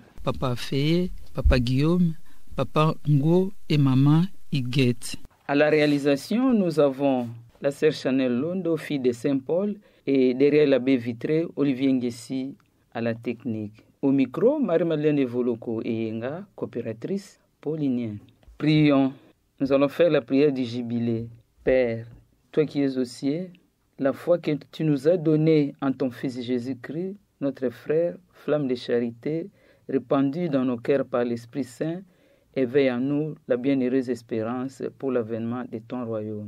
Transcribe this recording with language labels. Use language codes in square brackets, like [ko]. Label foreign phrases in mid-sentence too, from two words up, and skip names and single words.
[fr] Papa Feye, Papa Guillaume, Papa Ngo et Maman Iguette. À la réalisation, nous avons la sœur Chanel Londo, fille de Saint-Paul, et derrière la baie vitrée, Olivier Nguessi à la technique. Au micro, Marie-Madeleine Evoloko et Yenga, coopératrice paulinienne. Prions. Nous allons faire la prière du jubilé. Père, toi qui es aux cieux, la foi que tu nous as donnée en ton Fils Jésus-Christ, notre frère, flamme de charité, répandue dans nos cœurs par l'Esprit Saint, éveille en nous la bienheureuse espérance pour l'avènement de ton royaume.